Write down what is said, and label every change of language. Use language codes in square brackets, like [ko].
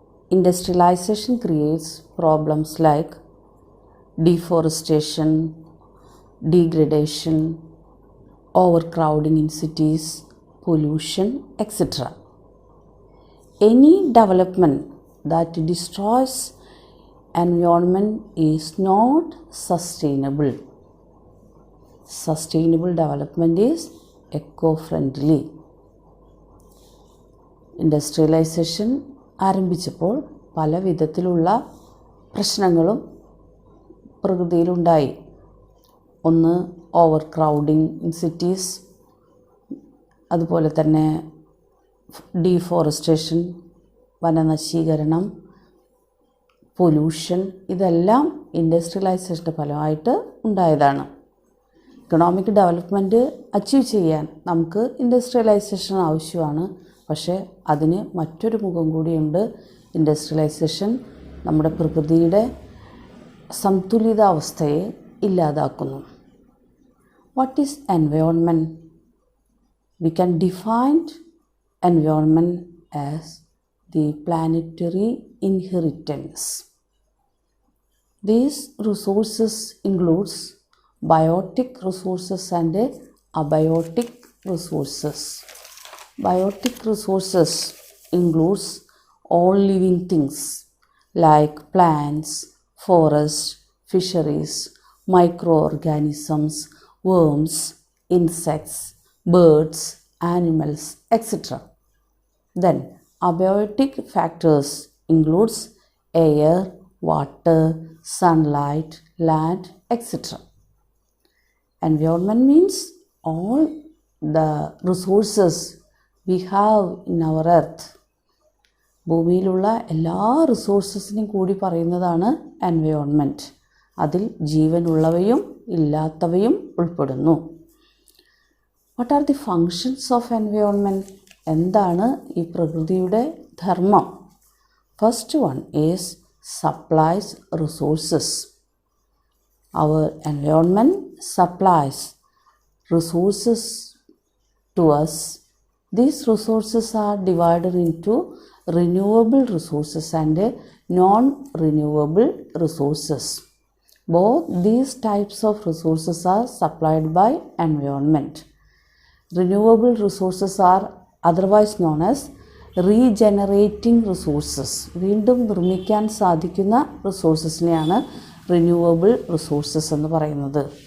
[en] Industrialization creates problems like deforestation, degradation, overcrowding in cities, pollution, etc. Any development that destroys environment is not sustainable. Sustainable development is eco-friendly. [ml] Industrialisation ആരംഭിച്ചപ്പോൾ പല വിധത്തിലുള്ള പ്രശ്നങ്ങളും പ്രകൃതിയിലുണ്ടായി. ഒന്ന് [en] over crowding in cities, [ml] അതുപോലെ തന്നെ deforestation, വനനശീകരണം, pollution, ഇതെല്ലാം ഇൻഡസ്ട്രിയലൈസേഷൻ്റെ ഫലമായിട്ട് ഉണ്ടായതാണ്. ഇക്കണോമിക് ഡെവലപ്മെൻറ്റ് അച്ചീവ് ചെയ്യാൻ നമുക്ക് ഇൻഡസ്ട്രിയലൈസേഷൻ ആവശ്യമാണ്. പക്ഷേ അതിന് മറ്റൊരു മുഖം കൂടിയുണ്ട്. ഇൻഡസ്ട്രിയലൈസേഷൻ നമ്മുടെ പ്രകൃതിയുടെ സന്തുലിതാവസ്ഥയെ ഇല്ലാതാക്കുന്നു. [en] What is environment? We can define environment as the planetary inheritance. These resources includes biotic resources and abiotic resources. Biotic resources includes all living things like plants, forests, fisheries, microorganisms, worms, insects, birds, animals, etc. Then abiotic factors includes air, water, sunlight, land, etc. Environment means all the resources we have in our earth. [ml] ഭൂമിയിലുള്ള എല്ലാ റിസോഴ്സസിനും കൂടി പറയുന്നതാണ് environment. അതിൽ ജീവനുള്ളവയും ഇല്ലാത്തവയും ഉൾപ്പെടുന്നു. [en] What are the functions of environment? [ml] എന്താണ് ഈ പ്രകൃതിയുടെ ധർമ്മം? [en] First one is supplies resources. Our environment supplies resources to us. These resources are divided into renewable resources and non-renewable resources. Both these types of resources are supplied by environment. Renewable resources are otherwise known as regenerating resources. [ml] വീണ്ടും നിർമ്മിക്കാൻ സാധിക്കുന്ന റിസോഴ്സസിനെയാണ് renewable resources എന്ന് പറയുന്നത്.